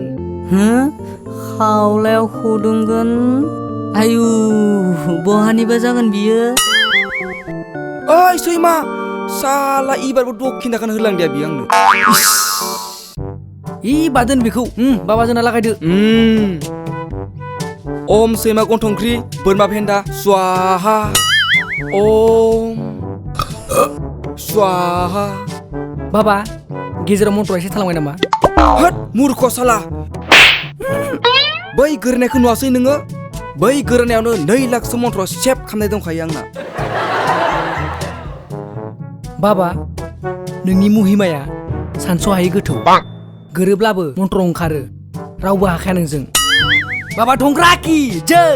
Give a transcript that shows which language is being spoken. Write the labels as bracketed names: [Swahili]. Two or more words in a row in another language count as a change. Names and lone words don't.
[Bodo] खावलायाव खुदुमगोन आयु बहानिबा जागोन बियो ओइ सैमा साला इबारबो दखिनाखौनो होलांदिया बियो आंनो इ बादोन बेखौ बाबा जोंना लागायदो ओम सैमा गन्थंख्रि बोरमा भेन्दा स्वाहा ओम स्वाहा बाबा गेजेराव मन्त्र एसे थालांबाय नामा हट मूर्ख साला बै गोरोनायखौ नुवासै नोङो बै गोरोनायावनो 2 लाखसो मन्त्र सेभ खालामनाय दंखायो आंना बाबा नोंनि महिमाया सानस'हायै गोथौ गोरोब्लाबो मन्त्र ओंखारो रावबो हाखाया नोंजों बाबा धंग्रा की जय